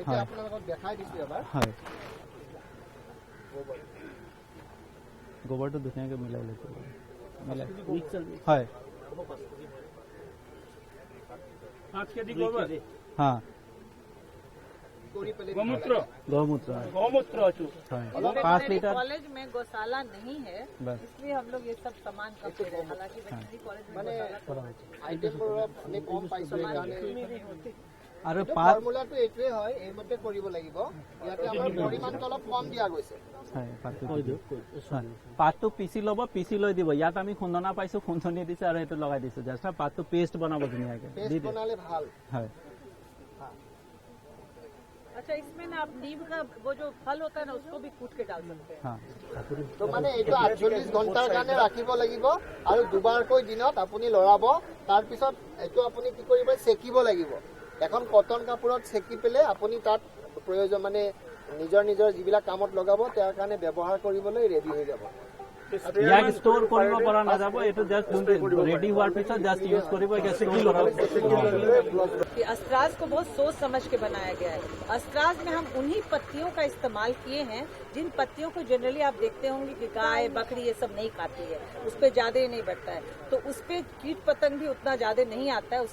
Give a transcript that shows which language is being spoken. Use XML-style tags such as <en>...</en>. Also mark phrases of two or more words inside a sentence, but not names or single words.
<as>এতিয়া আপোনালোকক দেখাই দিছোঁ এবাৰ। হয়, গোবৰটো ধুনীয়াকৈ মিলাই লৈছোঁ। হয়, 5 কেজি গোবৰ, হা, গোমূত্ৰ,</as> <hi>गौमूत्र है। 5 लीटर। कॉलेज में गौशाला नहीं है, इसलिए हम लोग ये सब सामान कम दे रहे हैं। हालांकि</hi> <en>veterinary college</en> <hi>में</hi> <as>আইটেমবোৰ আমি কম পাইছোঁ সেইকাৰণে আৰু পাত ফৰ্মুলাটো এইটোৱে হয়, এইমতে কৰিব লাগিব। ইয়াতে আমাৰ পৰিমাণটো অলপ কম দিয়া গৈছে। পাতটো পিচি ল'ব, পিচি লৈ দিব। ইয়াত আমি খুন্দনা পাইছোঁ, খুন্দনি দিছে আৰু এইটো লগাই দিছোঁ। জাষ্ট পাতটো পেষ্ট বনাব ধুনীয়াকৈ পেষ্ট বনালে ভাল। হয়।</as> <hi>अच्छा, इसमें ना आप नीम का वो जो फल होता है ना, उसको भी कूट के डाल सकते हैं।</hi> <as>তো মানে এইটো 48 ঘণ্টাৰ কাৰণে ৰাখিব লাগিব আৰু 2 বাৰকৈ দিনত আপুনি লৰাব। তাৰপিছত এইটো আপুনি কি কৰিব, চেকিব লাগিব। এখন কটন কাপোৰত চেকি পেলাই আপুনি তাত প্ৰয়োজন মানে নিজৰ যিবিলাক কামত লগাব তাৰ কাৰণে ব্যৱহাৰ কৰিবলৈ ৰেডি হৈ যাব। ইয়াক ষ্ট'ৰ কৰিব পৰা নাযাব, এইটো জাষ্ট ৰেডি হোৱাৰ পিছত</as> <en>just use</en> <as>কৰিব।</as> <hi>अस्त्राज को बहुत सोच समझ के बनाया गया है। अस्त्राज में हम उन्हीं पत्तियों का इस्तेमाल किए हैं जिन पत्तियों को जनरली आप देखते होंगे कि गाय बकरी ये सब नहीं खाती है, उस पर ज्यादा नहीं बढ़ता है, तो उस पर कीट पतंग भी उतना ज्यादा नहीं आता है।</hi>